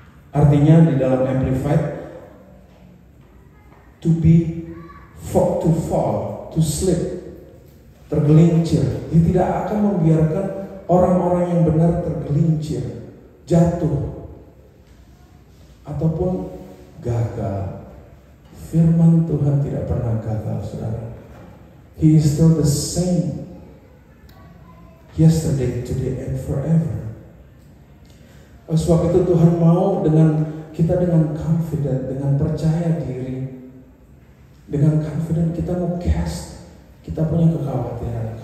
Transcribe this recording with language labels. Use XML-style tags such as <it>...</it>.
<id>Artinya di dalam Amplified,</id> <en>to fall, to slip,</en> <id>tergelincir. Dia tidak akan membiarkan orang-orang yang benar tergelincir, jatuh, ataupun gagal. Firman Tuhan tidak pernah gagal, saudara.</id> <en>He is still the same, yesterday, today, and forever.</en> <id>Oleh sebab itu Tuhan mau kita dengan confident, dengan percaya diri, dengan confident kita mau cast kita punya kekhawatiran.</id>